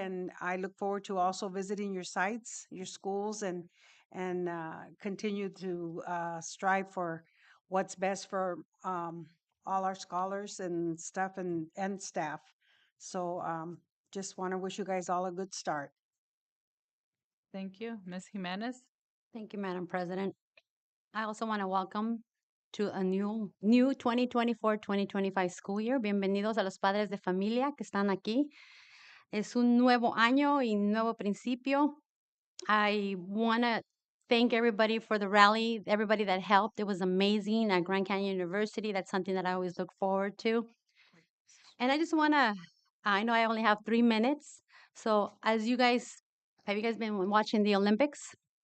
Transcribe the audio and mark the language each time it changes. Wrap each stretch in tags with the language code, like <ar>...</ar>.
<en>And I look forward to also visiting your sites, your schools, and continue to strive for what's best for all our scholars and stuff and staff. So just want to wish you guys all a good start. Thank you. Ms. Jimenez? Thank you, Madam President. I also want to welcome to a new 2024-2025 school year.</en> <es>Bienvenidos a los padres de familia que están aquí. Es un nuevo año y nuevo principio.</es> <en>I want to thank everybody for the rally, everybody that helped. It was amazing at Grand Canyon University. That's something that I always look forward to. And I just want to, I know I only have 3 minutes. So have you guys been watching the Olympics?</en>